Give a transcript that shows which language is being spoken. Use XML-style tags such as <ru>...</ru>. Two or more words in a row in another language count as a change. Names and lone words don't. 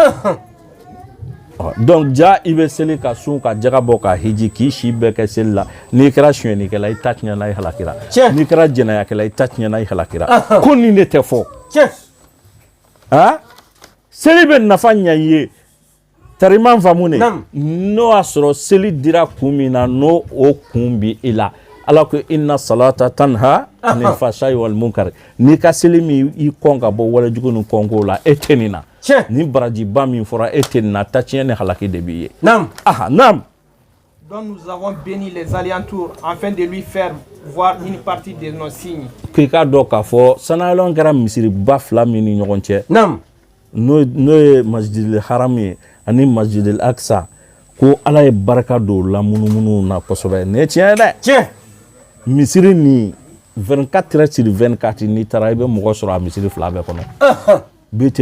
<bm>donc ja i bɛ seli ka sun ka jaga bɔ ka hiji k'i si bɛɛ kɛ seli la n'i kɛra suɲɛnikɛla i ta tiɲɛna i halakira n'i kɛra jɛnɛyakɛla i ta tiɲɛna i halakira ko nin de tɛ fɔ seli bɛ nafa ɲɛ i ye tariman faamu ne n'o y'a sɔrɔ seli dira kun min na n'o o kun bi i la ala ko</bm> <ar>إن الصلاة تنهى عن الفحشاء والمنكر</ar> <bm>n'i ka seli min i kɔn ka bɔ walejugu ni kɔnko la e tɛ nin na ni barajiba min fɔra e tɛ nin na ta tiɲɛ ni halaki de b'i ye naam.</bm> <fr>Donc nous avons béni les alentours afin de lui faire voir une partie de nos signes.</fr> <bm>K'i k'a dɔn k'a fɔ sanayɛlɛn kɛra misiriba fila min ni ɲɔgɔn cɛ n'o ye</bm> <ar>المسجد الحرام</ar> <bm>ye ani</bm> <ar>المسجد الأقصى</ar> <bm>ko ala ye barika don la munumunu na kosɛbɛ ne tiɲɛ dɛ misiri ni 24</bm> <fr>heures sur</fr> <bm>24 n'i taara i bɛ mɔgɔ sɔrɔ a misiri fila bɛɛ kɔnɔ Baitul</bm>